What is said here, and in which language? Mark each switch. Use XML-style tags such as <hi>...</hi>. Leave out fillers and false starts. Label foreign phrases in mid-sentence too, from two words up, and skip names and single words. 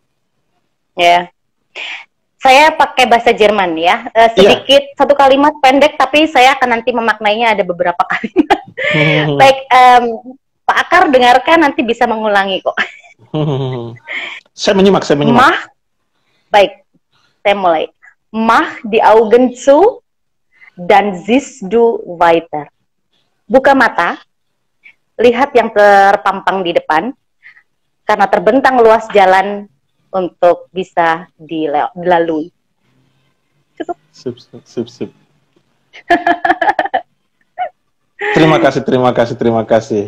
<id>Ya, saya pakai bahasa Jerman ya, sedikit satu kalimat pendek, tapi saya akan nanti memaknainya ada beberapa kalimat. Baik, Pak Akar dengarkan, nanti bisa mengulangi kok. Saya menyimak. Baik, saya mulai.</id> <de>Mach die Augen zu, dan siehst du weiter.</de> <id>Buka mata, lihat yang terpampang di depan, karena terbentang luas jalan untuk bisa dilalui. Cukup. Sip. Terima kasih.</id>